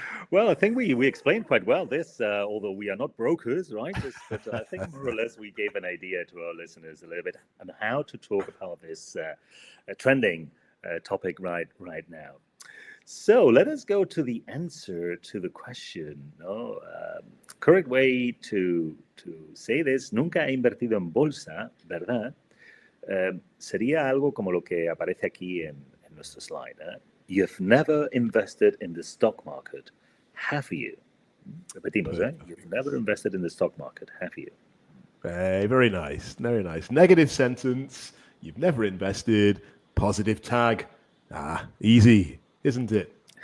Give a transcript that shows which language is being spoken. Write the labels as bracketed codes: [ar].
[en] Well, I think we explained quite well this, although we are not brokers, right? But I think more or less we gave an idea to our listeners a little bit on how to talk about this trending topic right now. So let us go to the answer to the question. No? Correct way to say this, [es] nunca he invertido en bolsa, ¿verdad? Sería algo como lo que aparece aquí en nuestro slide. [en] You've never invested in the stock market, have you? [es] Repetimos, [en] You've never invested in the stock market, have you? Very nice, very nice. Negative sentence, you've never invested, positive tag. Easy, isn't it?